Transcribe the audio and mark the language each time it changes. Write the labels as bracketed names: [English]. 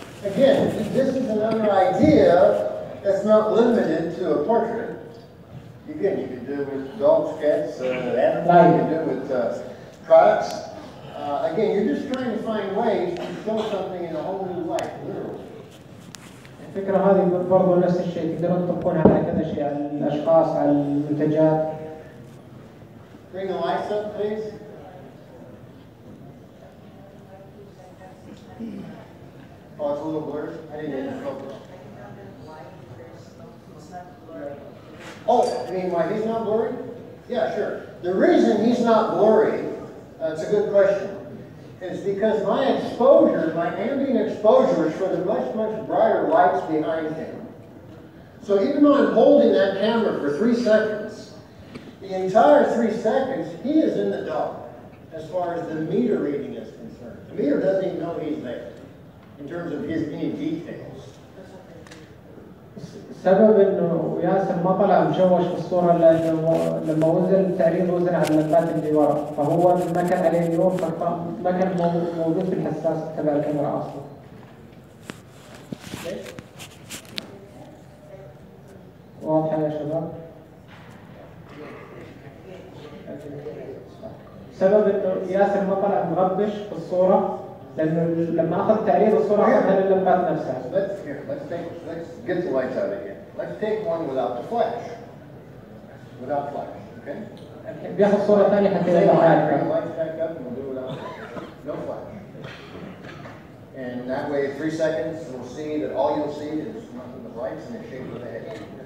[English] Again, this is another idea that's not limited to a portrait. Again, you can do it with dog sketch, animal, you can do it with products. Again, you're just trying to find ways to show something in a whole new light, literally. [Arabic] الفكرة هذه برضه نفس الشيء تقدرون تطبقونها على كذا شيء، على الأشخاص، على المنتجات. [English] Bring the lights up, please. Oh, it's a little blurry. I didn't even focus. Oh, I mean, why he's not blurry? Yeah, sure. The reason he's not blurry, it's a good question, is because my exposure, my ambient exposure is for the much brighter lights behind him. So even though I'm holding that camera for 3 seconds, the entire 3 seconds, he is in the dark as far as the meter reading is concerned. The meter doesn't even know he's there in terms of any details. [Arabic] السبب انه ياسر ما طلع مشوش في الصوره لانه لما وزن التعريض وزن على اللمبات اللي ورا، فهو ما كان عليه نور، ما كان موجود في الحساس تبع الكاميرا اصلا. واضحه يا شباب؟ سبب انه ياسر ما طلع مغبش في الصوره لانه لما اخذ تعريض الصوره اخذها لللمبات نفسها. [English] Let's get the lights out again. Let's take one without the flash. Without flash, okay? [Arabic] بياخذ صوره ثانيه حتى [English] Bring the [Arabic] يطلع. [English] lights back up and we'll do it without flash. No flash. And that way, 3 seconds, we'll see that all you'll see is nothing but lights and the shape of the head.